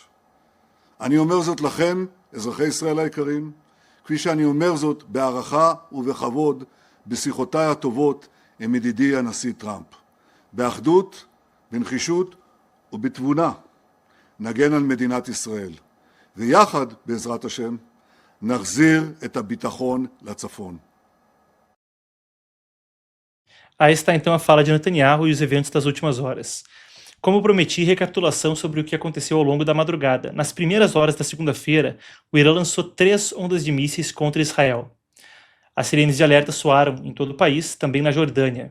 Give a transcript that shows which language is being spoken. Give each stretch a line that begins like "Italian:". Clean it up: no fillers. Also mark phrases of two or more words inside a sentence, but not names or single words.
Hebrew: אני אומר זאת לכם, אזרחי ישראל היקרים, כפי שאני אומר זאת בהערכה ובכבוד בשיחותיי הטובות עם ידידי הנשיא טראמפ. באחדות, בנחישות ובתבונה נגן על מדינת ישראל. ויחד, בעזרת השם, נחזיר את הביטחון לצפון.
Portuguese: Aí está então a fala de Netanyahu e os eventos das últimas horas. Como prometi, recapitulação sobre o que aconteceu ao longo da madrugada. Nas primeiras horas da segunda-feira, o Irã lançou 3 ondas de mísseis contra Israel. As sirenes de alerta soaram em todo o país, também na Jordânia.